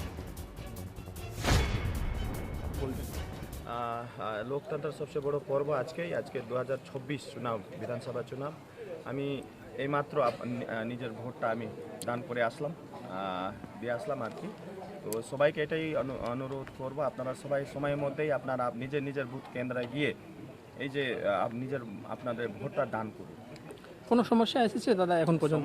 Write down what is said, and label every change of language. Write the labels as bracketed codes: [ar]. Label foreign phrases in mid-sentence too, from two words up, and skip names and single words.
[hi] लोकतंत्र सबसे बड़ो पर्व आज के 2026 चुनाव विधानसभा चुनाव [bn] আমি এইমাত্র নিজের ভোটটা আমি দান করে আসলাম দিয়ে আসলাম আর কি। তো সবাইকে এটাই অনুরোধ করব, আপনারা সবাই সময়ের মধ্যেই আপনারা নিজের নিজের বুথ কেন্দ্রে গিয়ে এই যে নিজের আপনাদের ভোটটা দান করুন। কোনো সমস্যা এসেছে দাদা এখন পর্যন্ত?